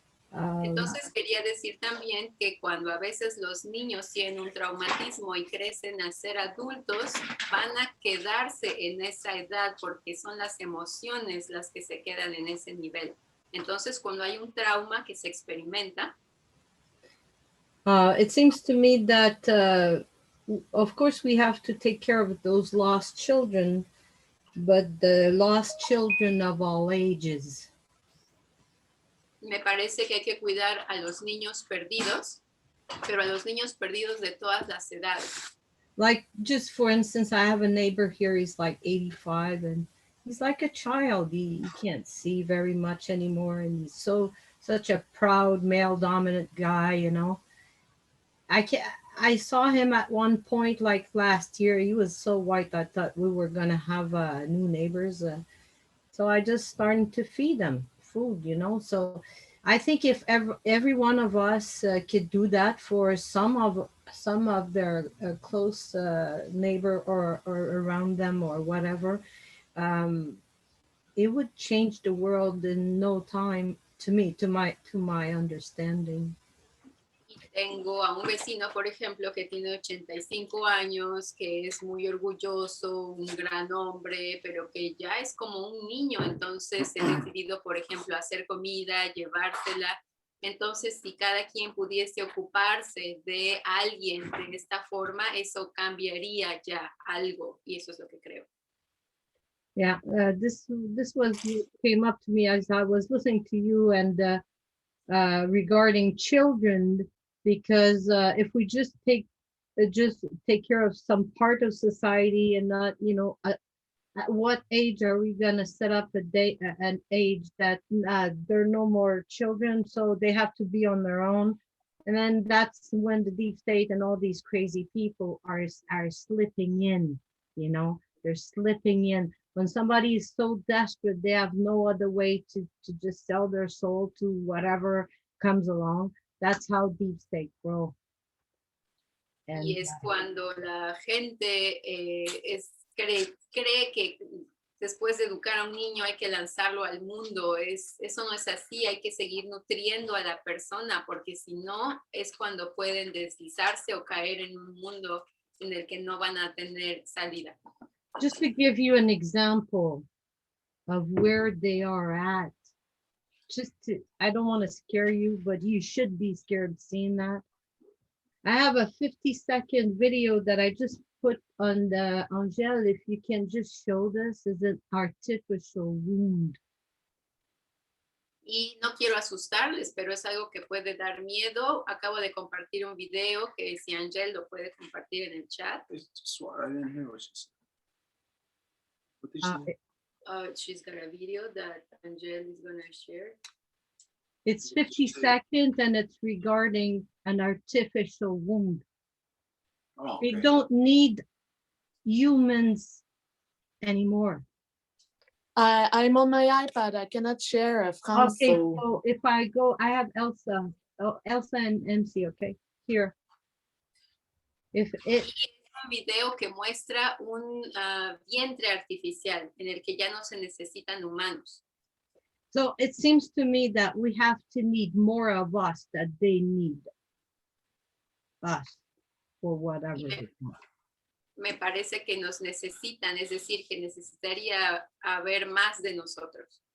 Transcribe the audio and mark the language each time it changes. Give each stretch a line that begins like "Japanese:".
Spanish: Entonces quería decir también que cuando a veces los niños tienen un traumatismo y crecen a ser adultos, van a quedarse en esa edad porque son las emociones las que se quedan en ese nivel. Entonces cuando hay un trauma que se experimenta,
English: it seems to me that, of course, we have to take care of those lost children, but the lost children of all ages.
Spanish: me parece que hay que cuidar a los niños perdidos, pero a los niños perdidos de todas las edades.
English: Like, just for instance, I have a neighbor here, he's like 85, and he's like a child. He can't see very much anymore, and he's such a proud male dominant guy, you know. I saw him at one point, like last year. He was so white, I thought we were gonna have new neighbors. So I just started to feed them food, you know. So I think if every one of us could do that for some of their close neighbor or around them or whatever, it would change the world in no time. To me, to my understanding.
Spanish: Tengo a un vecino, por ejemplo, que tiene 85 años, que es muy orgulloso, un gran hombre, pero que ya es como un niño. Entonces he decidido, por ejemplo, hacer comida, llevársela. Entonces, si cada quien pudiese ocuparse de alguien de esta forma, eso cambiaría ya algo. Y eso es lo que creo.
English: Yeah, this came up to me as I was listening to you, and regarding children, because if we just take care of some part of society and not, you know, at what age are we gonna set up an age that there are no more children, so they have to be on their own, and then that's when the deep state and all these crazy people are slipping in, you know, they're slipping in. When somebody is so desperate, they have no other way to just sell their soul to whatever comes along. That's how deep state grow. And,
Spanish: y es cuando la gente cree que después de educar a un niño hay que lanzarlo al mundo. Eso no es así, hay que seguir nutriendo a la persona, porque si no es cuando pueden deslizarse o caer en un mundo en el que no van a tener salida.
English: just to give you an example of where they are at, I don't want to scare you, but you should be scared seeing that. I have a 50-second video that I just put on the Angel. If you can just show this, is an artificial wound.
Spanish: Y no quiero asustarles, pero es algo que puede dar miedo. Acabo de compartir un video que si Angel lo puede compartir en el chat.
English: I didn't hear what she said. What did she say? She's got a video that Angel is going to share. It's 50 seconds and it's regarding an artificial wound. Oh, We okay. don't need humans anymore. I'm on my iPad. I cannot share. I've come. Okay, so if I go, I have Elsa. Oh, Elsa and MC, okay, here. If it,
Spanish: Un video que muestra un vientre artificial en el que ya no se necesitan humanos.
English: so it seems to me that we have to need more of us that they need us for whatever. they want.
Spanish: Me parece que nos necesitan, es decir, que necesitaría haber más de nosotros.